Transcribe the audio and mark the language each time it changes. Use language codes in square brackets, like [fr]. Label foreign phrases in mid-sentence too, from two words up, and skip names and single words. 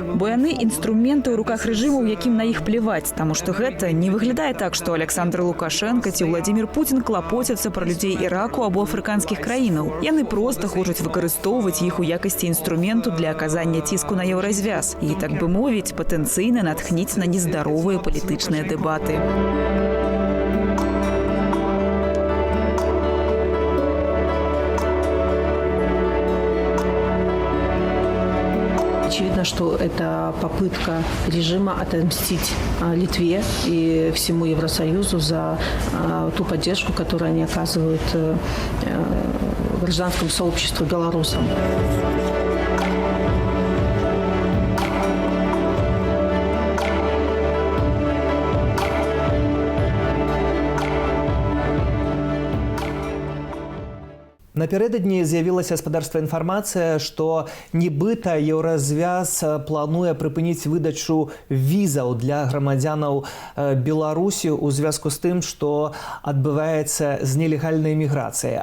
[be] Бо яны інструменты ў руках рэжымаў, якім на іх плеваць, таму што гэта не выглядае так, што Александр Лукашенко ці Владимир Путин клапоцяцца пра людзей Іраку або афрыканскіх краінаў. Яны проста хочуць выкарыстоўваць іх у якасці інструменту для аказання ціску на еўразвяз і, так бы мовіць, патэнцыйна натхніць на нездаровыя палітычныя дэбаты. [ru] Очевидно, что это попытка режима отомстить Литве и всему Евросоюзу за ту поддержку, которую они оказывают гражданскому сообществу белорусам. [be] Напярэдадні з'явілася спадарства інфармацыя, што нібыта Еўразвяз плануе прыпыніць выдачу візаў для грамадзянаў Беларусі ў звязку з тым, што адбываецца з нелегальнай міграцыяй.